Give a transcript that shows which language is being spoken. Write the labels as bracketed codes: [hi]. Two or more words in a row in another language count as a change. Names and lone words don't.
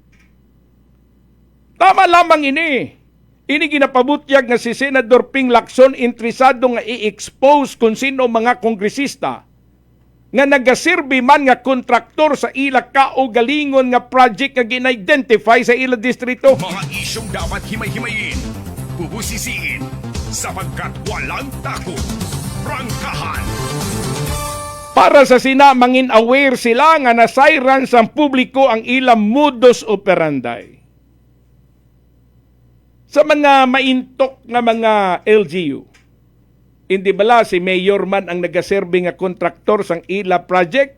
[hil] Tama lamang ini. Ini ginapabutyag nga si Senador Ping Lacson interesado nga i-expose kung sino mga kongresista nga nagasirbi man nga kontraktor sa ila kaugalingon nga project nga gina-identify sa ila distrito. [tl] Mga isyong dapat himay-himayin, bubusisiin, sapagkat walang takot. Prangkahan. [hil] Para sa sina, mangin aware sila nga nasayran sa publiko ang ilang [la] modus operandi. [hil] Sa mga maintok nga mga LGU, hindi bala si Mayor man ang nagaserbi nga kontraktor sang ila project?